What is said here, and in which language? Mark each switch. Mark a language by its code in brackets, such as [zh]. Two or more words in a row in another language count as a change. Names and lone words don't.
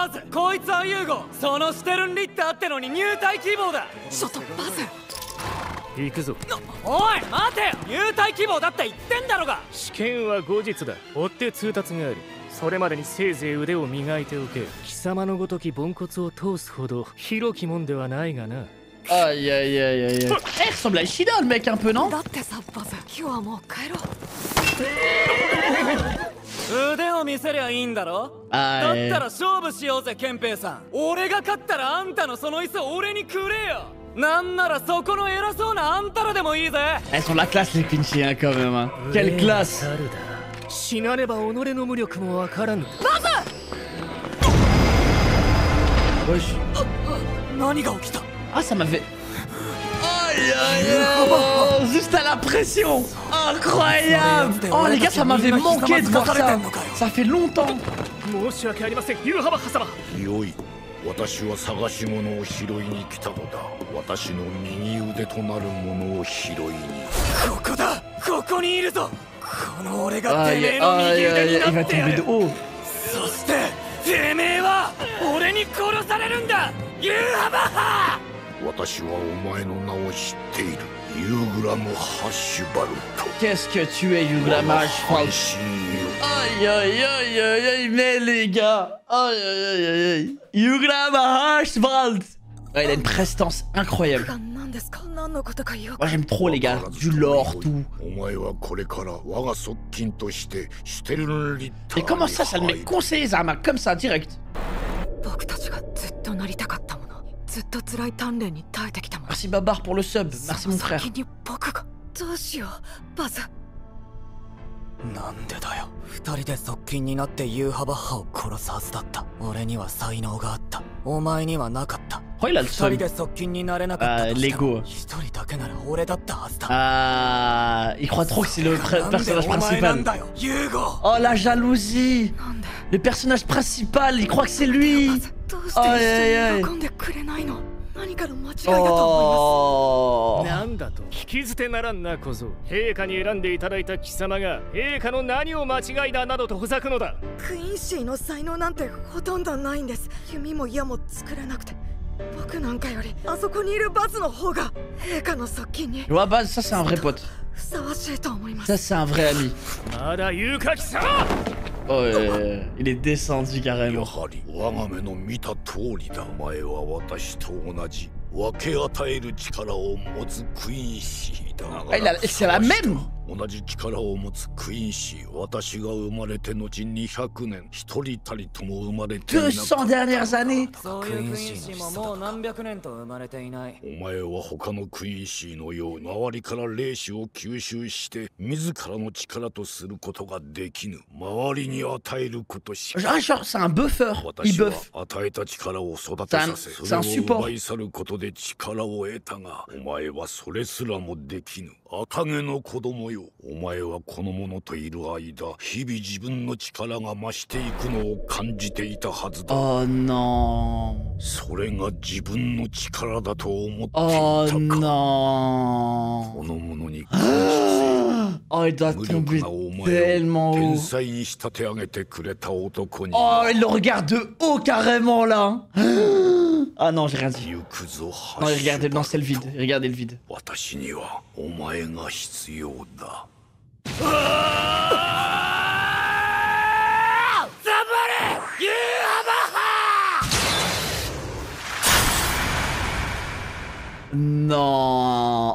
[ja] バズ、こいつはユーゴー。そのシュテルンリッターってのに入隊希望だ。ちょっとバズ。行くぞ。おい待てよ、入隊希望だって言ってんだろが。試験は後日だ。追って通達がある。それまでにせいぜい腕を磨いておけ。貴様のごときポンコツを通すほど広きもんではないがな。 [fr] Aïe aïe aïe aïe. Eh, il ressemble à Ishida le mec un peu, non? [ja] だってさバズ、今日はもう帰ろう。腕を見せりゃいいんだろ。あーだったら勝負しようぜケンペイさん。俺が勝ったらあんたのその椅子俺にくれよ。なんならそこの偉そうなあんたらでもいいぜ。 [fr] Elles sont la classe les Quincy hein, quand même. Hein. Quelle classe. [ja] 死なねば己の無力もわからぬ。 [fr] Wesh. [ja] 何が起きた。 [fr] Ah ça m'avait. Aïe aïe aïe. Juste à la pression. Incroyable. Oh les gars ça m'avait manqué de voir ça. Ça fait longtemps. [ja] 申し訳ありませんユーハバッハ様。よい、私は探し物を拾いに来たのだ。私の右腕となるものを拾いに。ここだ、ここにいるぞ。この俺がて [fr] Aïe [ja] め [fr] aïe [ja] えの右 [fr] aïe [ja] 腕 [fr] aïe. [ja] に [fr] Il [ja] な [fr] va [ja] ってや [fr] tomber de [ja] る。 [fr] haut. [ja] そしててめえは俺に殺されるんだユーハバッハ。私はお前の名を知っている。ユーグラム・ハッシュバルト。 [fr] Qu'est-ce que tu es Yuglamage. [ja] 配信よ。 [fr] Aïe aïe aïe aïe aïe. Mais les gars. Aïe aïe aïe aïe. Yuglamage. Ouais, il a une prestance incroyable. [ja] 何ですか。何のことかよく。 [fr] Moi j'aime trop les gars. Du lore, tout. [ja] お前はこれから我が側近としてシュテルンリッター [fr] Et comment ça, ça le met conseiller Zama comme ça, direct. [ja] 僕たちがずっとなりたかったもの、ずっと辛い鍛錬に耐えてきたもの。 [fr] Merci Babar pour le sub. Merci mon frère. [ja] 先に僕がどうしようバズ。なんでだよ。二人で側近になってユーハバッハを殺すはずだった。俺には才能があった。お前にはなかった。 [fr] Oh, il a le [ja] 二人 [fr] sub. [ja] で側近になれなかったとしても [fr] Lego. [ja] 一人だけなら俺だったはずだ。 [fr] Ah, il croit trop que c'est le [ja] なんで [fr] personnage [ja] お前なん [fr] principal. [ja] だよユーゴ。 [fr] Oh la jalousie. [ja] なんで [fr] Le personnage principal, il croit que c'est lui. [ja] バズ、どうして一緒に喜んでくれないの。何かの間違いだと思 [fr] Oh. [ja] なんだと聞き捨てならんな小僧。陛下に選んでいただいた貴様が陛下の何を間違いだなどとほざくのだ。います。クイーンシーの才能なんてほとんどないんです。弓も矢も作れなくて、僕なんかよりあそこにいるバズの方が陛下の側近に [fr] Tu vois, Baz, ça c'est un vrai pote. [ja] ふさわしいと思います。 [fr] Ça c'est un vrai ami. [ja] まだ言うか貴様。 [fr] Oh, il est descendu [ja] や [fr] carrément. [ja] はり我が目の見た通りだ。お前は私と同じ分け与える力を持つクイーンシーだ。 [fr] C'est la même. [ja] 同じ力を持つクイーンシー。私が生まれて後200年一人たりとも生まれていなかった。 [fr] 200 dernières années. [ja] そういうクイーンシーももう何百年と生まれていない。お前は他のクイーンシーのように周りから霊視を吸収して自らの力とすることができぬ。周りに与えることしか。 [fr] Ah, genre, c'est un buffer. Il [ja] 私は [fr] buffe. [ja] 与えた力を育てさせ、 [fr] C'est un [ja] それを [fr] support. [ja] 奪い去ることで力を得たが、お前はそれすらもできぬ。赤毛の子供よ。よ。お前はこの者といる間、日々自分の力が増していくのを感じていたはずだ。 [fr] Oh non. [ja] それが自分の力だと思っていたか。 [fr] Oh non. [ja] この者に [fr] Oh, il doit tomber tellement haut. Oh, il le regarde de haut carrément là. Ah non, j'ai rien dit. Non, regardez, non, c'est le vide. Regardez le vide. Non.